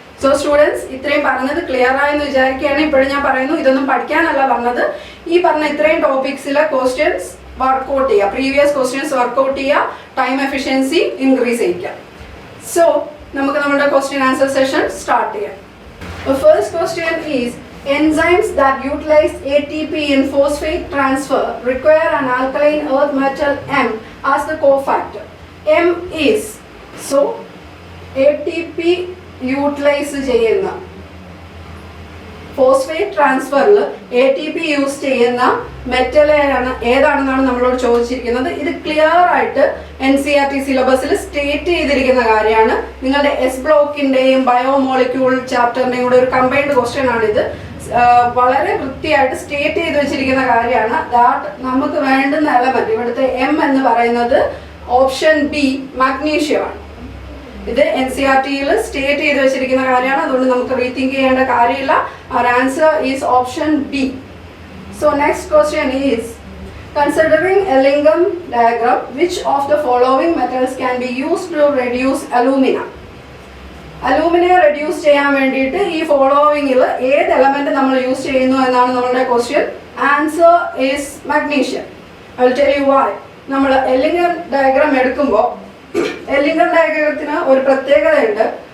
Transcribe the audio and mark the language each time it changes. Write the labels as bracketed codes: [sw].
[ml] So students, ഇത്രയും പറഞ്ഞത് clear ആയെന്ന് വിചാരിക്കുകയാണ്. ഇപ്പോഴും ഞാൻ പറയുന്നു, ഇതൊന്നും പഠിക്കാനല്ല പറഞ്ഞത്. ഈ പറഞ്ഞ ഇത്രയും ടോപ്പിക്സിലെ ക്വസ്റ്റ്യൻസ് വർക്കൗട്ട് ചെയ്യുക, പ്രീവിയസ് ക്വസ്റ്റ്യൻസ് വർക്കൗട്ട് ചെയ്യുക, ടൈം എഫിഷ്യൻസി ഇൻക്രീസ് ചെയ്യിക്കുക. സോ നമുക്ക് നമ്മുടെ ക്വസ്റ്റ്യൻ ആൻസർ സെഷൻ സ്റ്റാർട്ട് ചെയ്യാം. [en] First question is enzymes that utilize ATP in phosphate transfer require an alkaline earth metal M as the cofactor. M is, so [ml] ATP utilise ചെയ്യുന്ന phosphate ട്രാൻസ്ഫറിൽ ATP use ചെയ്യുന്ന metal ഏതാണെന്നാണ് നമ്മളോട് ചോദിച്ചിരിക്കുന്നത്. ഇത് clear ആയിട്ട് NCERT സിലബസിൽ state ചെയ്തിരിക്കുന്ന കാര്യമാണ്. നിങ്ങളുടെ S ബ്ലോക്കിൻ്റെയും ബയോമോളിക്യൂൾ ചാപ്റ്ററിൻ്റെയും കൂടെ ഒരു കമ്പൈൻഡ് ക്വസ്റ്റ്യൻ ആണിത്. വളരെ വൃത്തിയായിട്ട് സ്റ്റേറ്റ് ചെയ്ത് വെച്ചിരിക്കുന്ന കാര്യമാണ്. ദാറ്റ് നമുക്ക് വേണ്ടുന്ന എലമെന്റ് ഇവിടുത്തെ M എന്ന് പറയുന്നത് ഓപ്ഷൻ B മഗ്നീഷ്യമാണ്. ഇത് NCERTയിൽ സ്റ്റേറ്റ് ചെയ്ത് വെച്ചിരിക്കുന്ന കാര്യമാണ്. അതുകൊണ്ട് നമുക്ക് റീതിങ്ക് ചെയ്യേണ്ട കാര്യമില്ല. [en] our answer is option B. So next question is, considering a Lingam diagram, which of the following metals can be used to reduce alumina? [ml] Alumina reduce ചെയ്യാൻ വേണ്ടിയിട്ട് ഈ ഫോളോവിങ്ങിൽ ഏത് എലമെന്റ് നമ്മൾ യൂസ് ചെയ്യുന്നു എന്നാണ് നമ്മുടെ question. [en] Answer is magnesium. I will tell you why. [ml] നമ്മൾ എല്ലിംഗർ diagram എടുക്കുമ്പോൾ എല്ലിംഗർ ഡയഗ്രത്തിന് ഒരു പ്രത്യേകതയുണ്ട്.